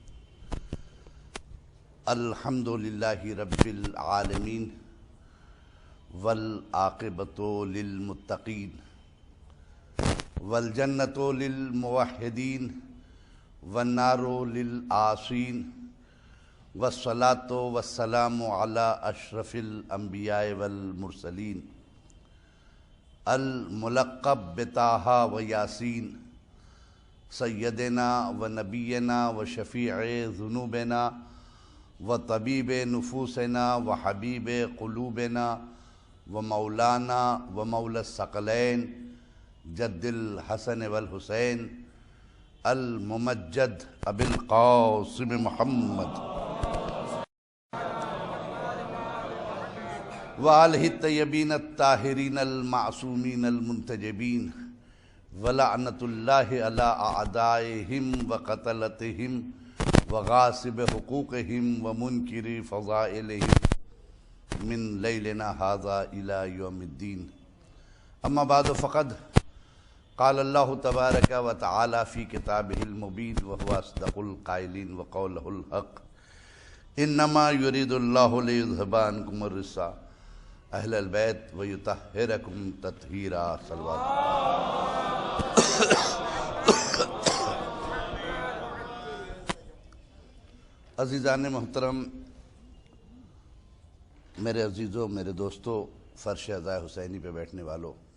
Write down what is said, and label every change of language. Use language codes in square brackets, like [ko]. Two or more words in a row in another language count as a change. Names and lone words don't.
[ar] الحمد للہ رب العالمین، والعاقبۃ للمتقین، والجنۃ للموحدین، والنار للعاصین، والصلاة والسلام علی اشرف الانبیاء والمرسلین، الملقب بطٰہٰ و یاسین، سیدنا و نبینا و شفیع ذنوبنا و طبیب نفوسنا و حبیب قلوبنا و مولانا و مولا الثقلین جد الحسن والحسین الممجد ابی القاسم محمد وآلہ الطیبین الطاہرین المعصومین المنتجبین، ولعنۃ اللہ علی اعدائہم وقتلتہم وغاصب حقوقہم ومنکر فضائلہم من لیلنا ھذا الی یوم الدین۔ اما بعد فقد قال اللہ تبارک و تعالی فی کتابہ المبین وہو اصدق القائلین وقولہ الحق، انما یرید اللہ لیذھب عنکم الرجس اہل البیت ویطہرکم تطہیرا صلوات. [ur] عزیزان محترم، میرے عزیزوں، میرے دوستوں، فرش عزا حسینی پہ بیٹھنے والوں،